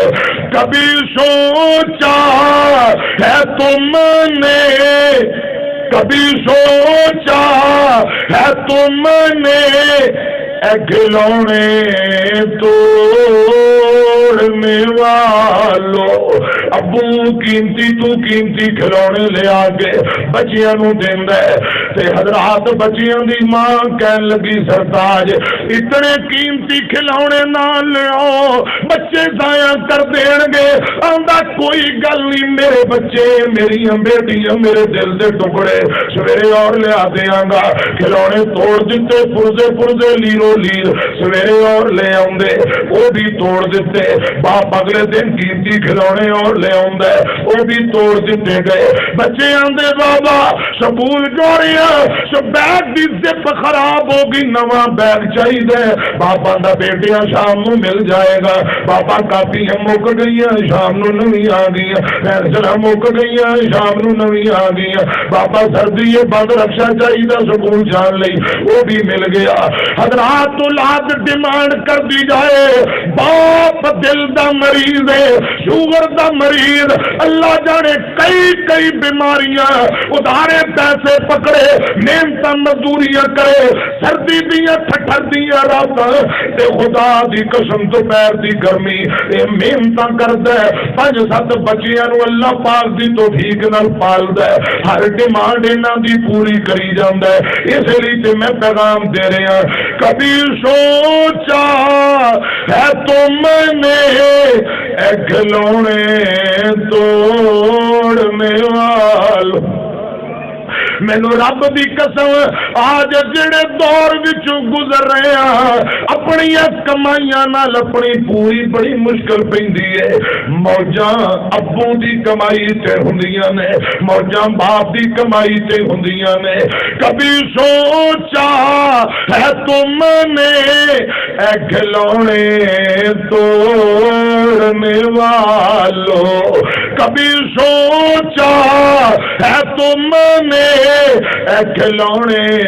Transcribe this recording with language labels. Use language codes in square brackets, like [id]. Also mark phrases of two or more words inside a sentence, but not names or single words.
[ur] کبھی سوچا ہے تم نے، کبھی سوچا ہے تم نے، اے کھلونے توڑنے [pa] والو، ابو قیمتی تو قیمتی کھلونے لے آگے بچیاں نو دیندا ہے، تے حضرات بچیاں دی ماں کہن لگی سرتاج اتنے قیمتی کھلونے نہ لو، بچے ضائع کر دین گے، آندا کوئی گل نہیں، میرے بچے میری بیٹیاں میرے دل دے ٹکڑے، سویرے اور لے دیاں گا، کھلونے توڑ دیتے پرزے پرزے لیرو لیر، سویرے اور لے آندے وہ بھی توڑ دیتے، باپ اگلے دن قیمتی کھلونے اور لے آندا وہ بھی توڑ دیتے گئے، بچے آندے بابا سکول چوریاں سو بیگ دی زپ خراب ہو گئی نواں بیگ چاہیے بابا دا بیٹیاں شام نو مل جائے گا بابا کاپیاں مک گئی شام نو نویں آ گئی پینسلاں مک گئی شام نو نویں آ گئی بابا سردی بند رکشا چاہیے سکول جان لئی وہ بھی مل گیا حضرات اولاد ڈیمانڈ کر دی جائے باپ دل دا مریض ہے شوگر دا مریض اللہ جانے کئی بیماریاں ادھارے پیسے پکڑے محنت مزدوریاں کرے سردی دیاں ٹھٹر دیاں راتاں تے خدا دی قسم دوپہر دی گرمی اے محنتاں کردا ہے 5-7 بچیاں نو اللہ پاک دی توفیق نال پالدا ہے ہر ڈیمانڈ انہاں دی پوری کری جاندا ہے اس لیے تے میں پیغام دے رہا [ur] کبھی سوچا ہے تو میں نے اے کھلونے [pa] توڑنے والوں مینو رب دی قسم آج جڑے دور وچوں گزر رہے ہیں اپنی کمائیاں نال اپنی پوری بڑی مشکل پیندی ہے موجاں ابو دی کمائی تے ہوندیاں نے موجاں باپ دی کمائی تے ہوندیاں نے [ur] کبھی سوچا ہے تم نے اے کھلونے توڑنے والوں کبھی سوچا ہے تم نے اے کھلونے